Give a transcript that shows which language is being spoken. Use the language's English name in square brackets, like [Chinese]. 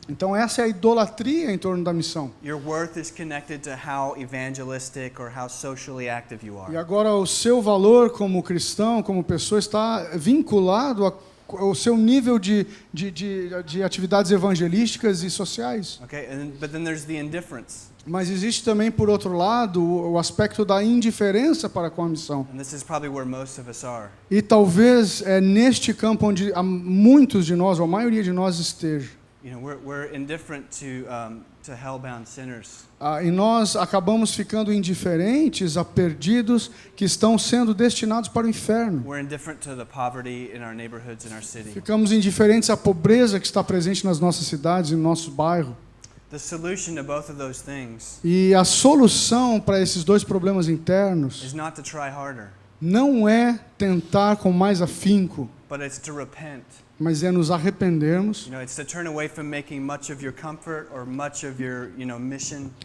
[Portuguese] Então essa é a idolatria em torno da missão. [English] Your worth is connected to how evangelistic or how socially active you [Portuguese] E [English] are. [Portuguese] agora o seu valor como cristão, como pessoa, está vinculado ao seu nível de atividades evangelísticas e sociais. [English] Okay, but then there's the indifference. [Portuguese] Mas existe também, por outro lado, o aspecto da indiferença para com a missão. [English] And this is probably where most of us are. [Portuguese] E talvez é neste campo onde muitos de nós, ou a maioria de nós, esteja. [English] We're indifferent to hellbound sinners. [Portuguese] E nós acabamos ficando indiferentes a perdidos que estão sendo destinados para o inferno. [English] We're indifferent to the poverty in our neighborhoods in our city. [Portuguese] Ficamos indiferentes à pobreza que está presente nas nossas cidades e no nosso bairro. [English] The solution to both of those things [Portuguese] E a solução para esses dois problemas internos [English] is not to try harder, [Portuguese] não é tentar com mais afinco, [English] but it's to repent. [Portuguese] mas é nos arrependermos, [English] It's to turn away from making much of your comfort or much of your, mission.